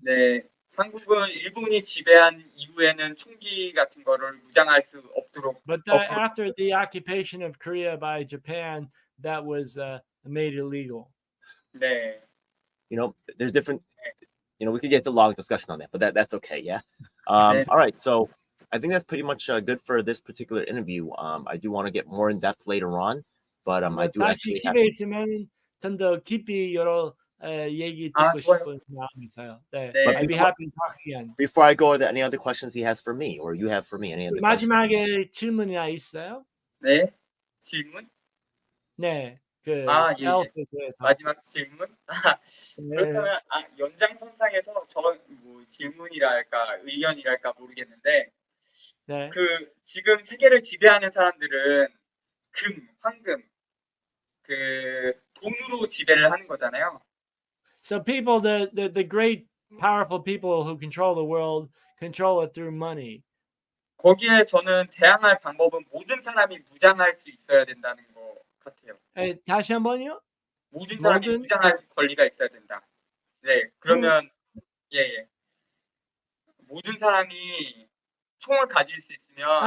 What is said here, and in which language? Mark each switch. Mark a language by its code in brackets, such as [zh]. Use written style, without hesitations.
[ko] 네. 한국은 일본이 지배한 이후에는 총기 같은 거를 무장할 수 없도록 [en] But after the occupation of Korea by Japan, that was made illegal. [ko] 네. [en] You know, there's different. You know, we could get into a long discussion on that, but that's okay. Yeah. [ko] 네. [en] All right. So I think that's pretty much good for this particular interview. I do want to get more in depth later on, but I do [ko] 다시 [en] actually have. [ko] 기회 있으면 좀 더 깊이 여러 얘기 아, 듣고 좋아요. 싶은 마음이 있어요. 네. 네. [en] I'd be happy to talk again. Before I go, are there any other questions he has for me, or you have for me? Any other questions? [ko] 마지막에 질문이나 있어요? 네. 질문? 네. 그 아, 예, 예. 엘프에 대해서. 마지막 질문? 네. 그렇다면 연장선상에서 뭐 질문이랄까 의견이랄까 모르겠는데 네. 그 지금 세계를 지배하는 사람들은 황금, 그 돈으로 지배를 하는 거잖아요. So people, the great powerful people who control the world control it through money. 거기에 저는 대항할 방법은 모든 사람이 무장할 수 있어야 된다는 것 같아요. 다시 한번요? 모든 사람이 모든? 무장할 권리가 있어야 된다. 네, 그러면 예. 모든 사람이 총을 가질 수 있으면